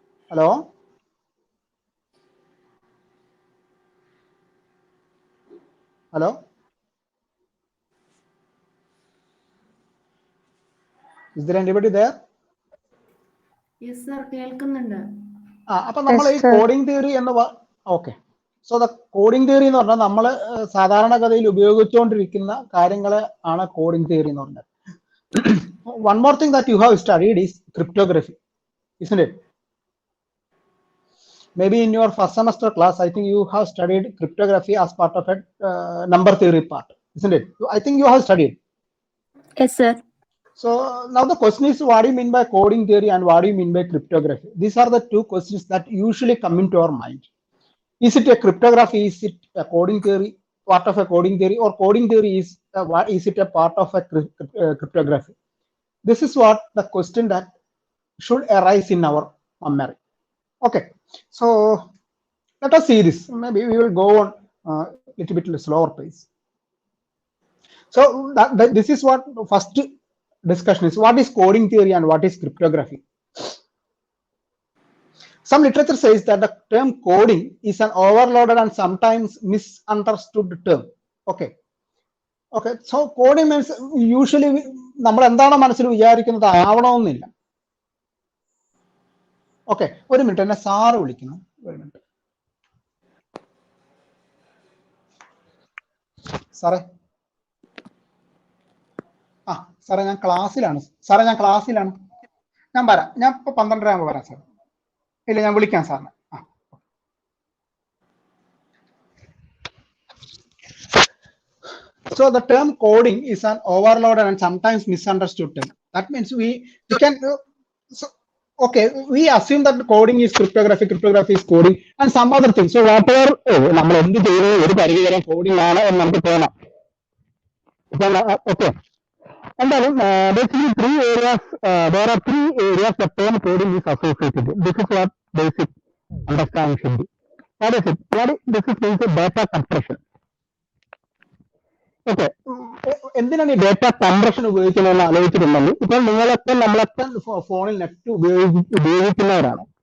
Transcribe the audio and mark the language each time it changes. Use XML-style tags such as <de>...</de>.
<en>Hello, hello, is there anybody there? Yes sir,</en> <ml>കേൾക്കുന്നുണ്ട്. അപ്പൊ നമ്മൾ ഈ കോഡിംഗ് തിയറി എന്ന് okay. So the coding theory എന്ന് പറഞ്ഞാൽ നമ്മൾ സാധാരണഗതിയിൽ ഉപയോഗിച്ചുകൊണ്ടിരിക്കുന്ന കാര്യങ്ങളെ ആണ് കോഡിംഗ് തിയറി എന്ന് പറഞ്ഞത്.</ml> <en>One more thing that you have studied is cryptography, isn't it? Maybe in your first semester class, I think you have studied cryptography as part of a number theory part, isn't it? I think you have studied. Yes sir. So now the question is, what do you mean by coding theory and what do you mean by cryptography? These are the two questions that usually come into our mind. Is it a cryptography? Is it a coding theory, part of a coding theory, or coding theory is it a part of a cryptography? This is what the question that should arise in our memory. Okay, so let us see this. Maybe we will go on a little bit slower pace. So this is what first discussion is. What is coding theory and what is cryptography? Some literature says that the term coding is an overloaded and sometimes misunderstood term. Okay. Okay. So coding means usually</en> <ml>നമ്മൾ എന്താണ് മനസ്സിൽ വിചാരിക്കുന്നത് ആവണമെന്നില്ല. Okay, ഒരു minute, എന്നെ sir വിളിക്കുന്നു. ഒരു minute സാറേ. സാറേ ഞാൻ ക്ലാസ്സിലാണ്. ഞാൻ വരാം. ഞാൻ ഇപ്പൊ 12:30 ആകുമ്പോൾ വരാം സാർ. ഇല്ല, ഞാൻ വിളിക്കാം സാറിനെ.</ml> <en>So the term coding is an overloaded and sometimes misunderstood term. That means we can okay, we assume that coding is cryptography is coding and some other things. So whatever</en> <ml>നമ്മൾ എന്ത് ചെയ്യുന്നത് ഒരു പരിധിവരെ coding ആണ് എന്ന് നമുക്ക് തോന്നാം.</ml> <en>Okay.</en> <ml>എന്തായാലും</ml> <en>basically there are three areas the term coding is associated with. This is what basic understanding should be. What is it? This is data compression.</en> <ml>Okay, എന്തിനാണ് ഈ ഡേറ്റ കംപ്രഷൻ ഉപയോഗിക്കുന്നതെന്ന് ആലോചിച്ചിട്ടുണ്ടെങ്കിൽ, ഇപ്പോൾ നമ്മളൊക്കെ ഫോണിൽ നെറ്റ് ഉപയോഗിക്കുന്നവരാണ്.</ml>